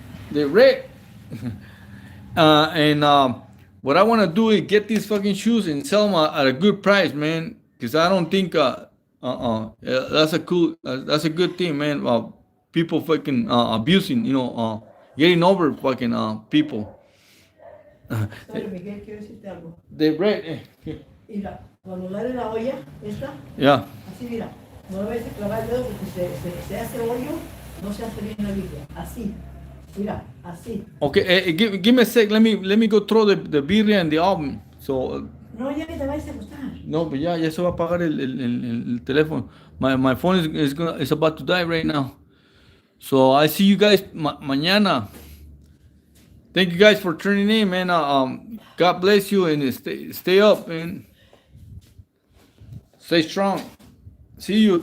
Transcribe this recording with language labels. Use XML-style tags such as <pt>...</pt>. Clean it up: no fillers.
<en>They're red. And what I want to do is get these fucking shoes and sell them at a good price, man. Because I don't think that's a good thing, man. People fucking abusing, getting over fucking people.</en> <es>Sorry, Miguel, quiero decirte algo.</es> <en>The red.</en> <es>Mira, cuando agarres la olla, esta,</es> <en>Yeah.</en> <es>así mira, no le vayas a clavar el dedo porque se hace hoyo, no se hace bien la Biblia. Así, mira, así.</es> <en>Okay, give me a sec. Let me go throw the birria and the album. So.</en> <es>No, ya que te vayas a acostar.</es> <en>No, but</en> <es>ya se va a apagar el teléfono.</es> <en>My phone is about to die right now. So I see you guys mañana. Thank you guys for tuning in, man. God bless you and stay up, man. Stay strong. See you.</en>